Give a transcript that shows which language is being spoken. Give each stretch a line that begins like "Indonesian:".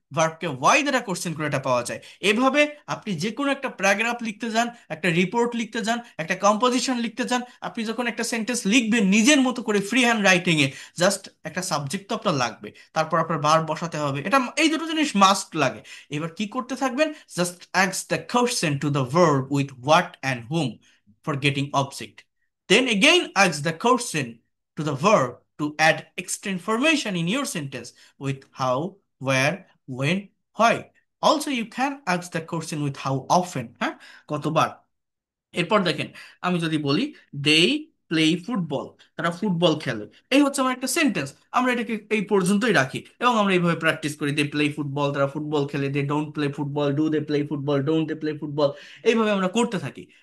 Bangla: ভার্বকে Y দ্বারা question করে এটা পাওয়া যায়। এভাবে আপনি যে কোনো একটা প্যারাগ্রাফ লিখতে যান, একটা রিপোর্ট লিখতে যান, একটা কম্পোজিশন লিখতে যান, আপনি যখন একটা সেন্টেন্স লিখবেন নিজের মতো করে ফ্রি হ্যান্ড রাইটিং এ, জাস্ট একটা সাবজেক্ট তো আপনার লাগবে, তারপর আপনার ভার্ব বসাতে হবে, এটা এই দুটো জিনিস মাস্ট লাগে। এবার কি করতে থাকবেন,
English: Just adds the question to the verb with what and whom for getting object. Then again ask the question to the verb to add extra information in your sentence with how, where, when, why. Also you can ask the question with how often,
Bangla: হ্যাঁ, কতবার। এরপর দেখেন, আমি যদি বলি
English: they play football,
Bangla: তারা football খেলে, এই হচ্ছে আমার একটা সেন্টেন্স। আমরা এটাকে এই পর্যন্তই রাখি এবং আমরা এইভাবে প্র্যাকটিস করি,
English: they play football,
Bangla: তারা ফুটবল খেলে,
English: they don't play football,
Bangla: do they play football, don't they play football, এইভাবে আমরা করতে থাকি।